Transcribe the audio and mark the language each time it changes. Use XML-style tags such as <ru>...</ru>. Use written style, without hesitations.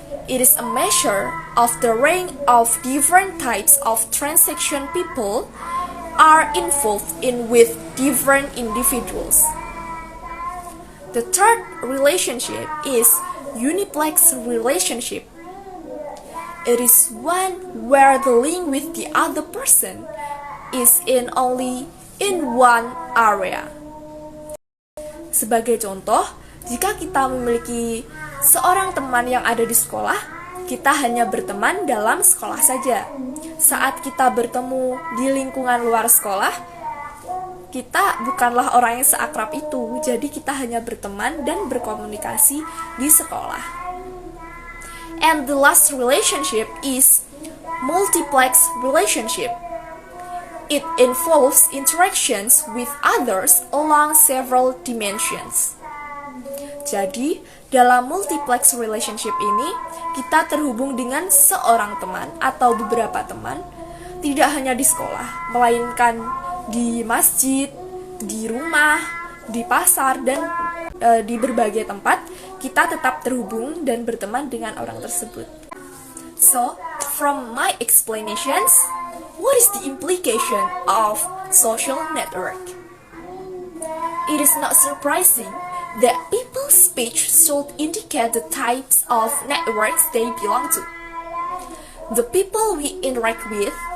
<en>It is a measure of the range of different types of transaction people are involved in with different individuals. The third relationship is uniplex relationship. It is one where the link with the other person is only in one area.</en> <id>Sebagai contoh, jika kita memiliki seorang teman yang ada di sekolah, kita hanya berteman dalam sekolah saja. Saat kita bertemu di lingkungan luar sekolah, kita bukanlah orang yang seakrab itu, jadi kita hanya berteman dan berkomunikasi di sekolah.</id> <en>And the last relationship is multiplex relationship. It involves interactions with others along several dimensions.</en> <id>Jadi, dalam multiplex relationship ini, kita terhubung dengan seorang teman atau beberapa teman, tidak hanya di sekolah, melainkan di masjid, di rumah, di pasar, dan di berbagai tempat, kita tetap terhubung dan berteman dengan orang tersebut.</id> <en>So, from my explanations, what is the implication of social network? It is not surprising that people's speech should indicate the types of networks they belong to. The people we interact with</en>